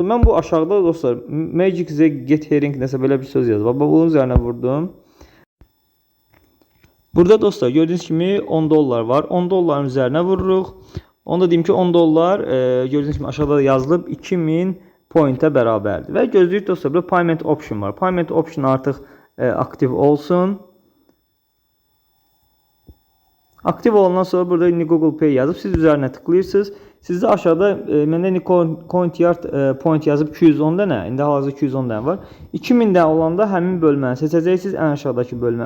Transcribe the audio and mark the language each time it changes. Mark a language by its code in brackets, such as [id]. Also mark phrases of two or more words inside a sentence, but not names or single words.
[az] Mən bu aşağıda dostlar Magic Z Get Herring nəsə belə bir söz yazır. Bunun üzərinə vurdum. Burada dostlar gördüyünüz kimi 10 dollar var. 10 dolların üzərinə vururuq. Onu da deyim ki 10 dollar gördüyünüz kimi aşağıda yazılıb 2000 pointə bərabərdir. Və gözləyir dostlar burada [en] payment option [az] var. [en] Payment option [az] artıq aktiv olsun. Aktiv olandan sonra burada indi Google Pay yazıb siz üzərinə tıklayırsınız. Sizdə aşağıda məndə indi CoinYard point yazıb 210 dənə, indi hal-hazırda 210 dənə var. 2000 dənə olanda həmin bölməni seçəcəksiniz, ən aşağıdakı bölməni.